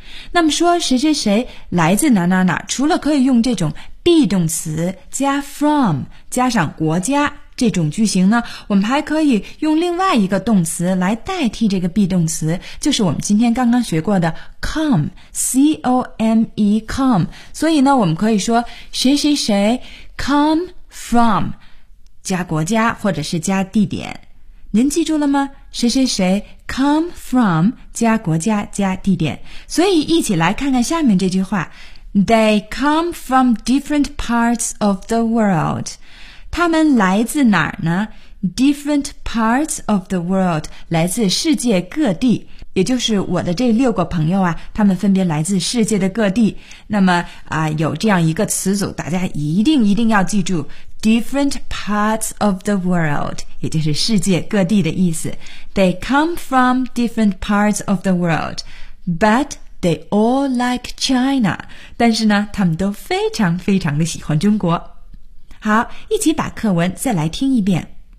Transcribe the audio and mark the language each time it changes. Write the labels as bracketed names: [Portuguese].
[Chinese] 那么说谁谁谁来自哪哪哪，除了可以用这种 be 动词加 from, 加上国家这种句型呢，我们还可以用另外一个动词来代替这个 be 动词，就是我们今天刚刚学过的 come, C-O-M-E, come. 所以呢，我们可以说谁谁谁 come from, 加国家或者是加地点。您记住了吗？谁谁谁 come from, 加国家加地点。所以一起来看看下面这句话。 [English] They come from different parts of the world. [Chinese] 他们来自哪儿呢 ? [English] Different parts of the world, [Chinese] 来自世界各地。也就是我的这六个朋友啊，他们分别来自世界的各地。那么啊，有这样一个词组大家一定一定要记住。 [English] Different parts of the world, [Chinese] 也就是世界各地的意思。 [English] They come from different parts of the world, but they all like China. [Chinese] 但是呢，他们都非常非常的喜欢中国。好，一起把课文再来听一遍。